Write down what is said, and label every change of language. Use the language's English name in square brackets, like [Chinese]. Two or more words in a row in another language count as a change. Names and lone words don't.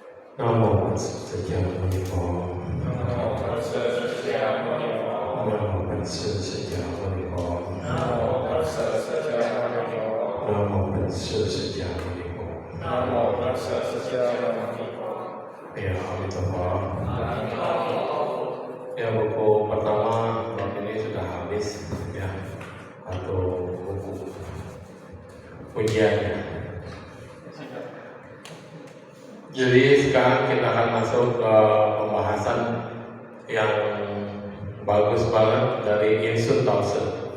[Pali] Namo Tassa Bhagavato. Namo Tassa Bhagavato. Namo Tassa Bhagavato. Namo Tassa Bhagavato. Namo Tassa Bhagavato. Namo Tassa Bhagavato. [Indonesian] Ya Amitabha. Ya buku pertama bab ini sudah habis ya, atau buku ujiannya. Jadi sekarang kita akan masuk ke pembahasan yang bagus banget dari Insun Tausen.